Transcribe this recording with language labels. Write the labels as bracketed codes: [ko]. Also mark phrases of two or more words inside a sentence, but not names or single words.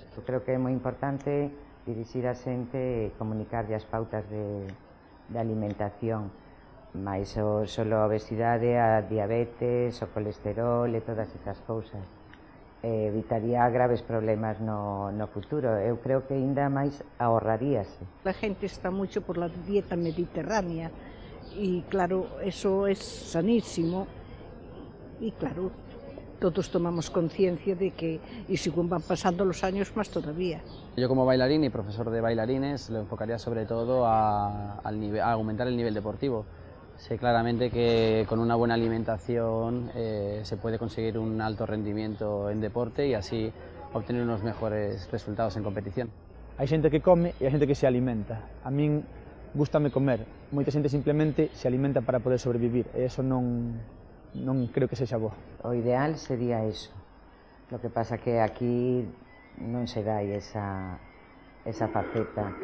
[gl] Eu creo que é moi importante dirixir a xente e comunicarlle as pautas de alimentación, máis solo a obesidade, a diabetes, o colesterol e todas esas cousas. Evitaría graves problemas no futuro. Eu creo que ainda máis ahorraríase. A gente está moito [es] por la dieta mediterránea [gl] e claro, [es] eso es sanísimo. Y claro, todos tomamos conciencia de que, y según van pasando los años, más todavía. Yo como bailarín y profesor de bailarines lo enfocaría sobre todo a aumentar el nivel deportivo. Sé claramente que con una buena alimentación se puede conseguir un alto rendimiento en deporte y así obtener unos mejores resultados en competición. [gl] Hai xente que come e hai xente que se alimenta. A min gústame comer. Moita xente simplemente se alimenta para poder sobrevivir e eso non creo que sexa bo. O ideal sería eso. [es] Lo que pasa que [gl] aquí non se dai esa faceta.